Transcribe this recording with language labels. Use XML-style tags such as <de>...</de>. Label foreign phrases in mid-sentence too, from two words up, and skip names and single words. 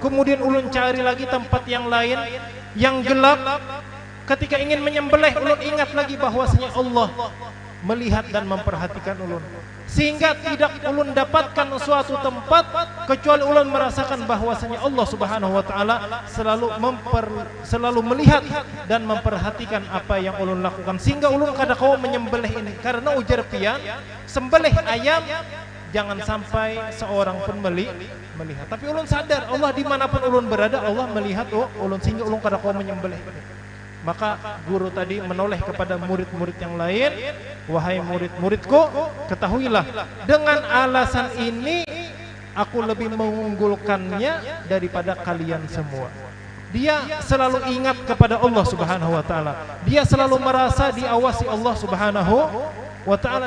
<id>Kemudian ulun cari lagi tempat yang lain yang gelap, ketika ingin menyembelih ulun ingat lagi bahwasanya Allah melihat dan memperhatikan ulun, sehingga tidak ulun dapatkan suatu tempat kecuali ulun merasakan bahwasanya</id> <ar>الله سبحانه وتعالى</ar> <id>selalu melihat dan memperhatikan apa yang ulun lakukan, sehingga ulun</id> <bjn>kada kau</bjn> <id>menyembelih ini. Karena</id> <bjn>ujar pian,</bjn> <id>sembelih ayam jangan sampai seorang pun melihat. Tapi ulun sadar Allah dimanapun ulun berada, Allah melihat ulun, sehingga ulun</id> <bjn>kada kau</bjn> <id>menyembelih. Maka guru tadi menoleh kepada murid-murid yang lain, wahai murid-muridku, ketahuilah dengan alasan ini aku lebih mengunggulkannya daripada kalian semua. Dia selalu ingat kepada</id> <ar>الله سبحانه وتعالى,</ar> <id>dia selalu merasa diawasi</id> <ar>الله سبحانه وتعالى.</ar>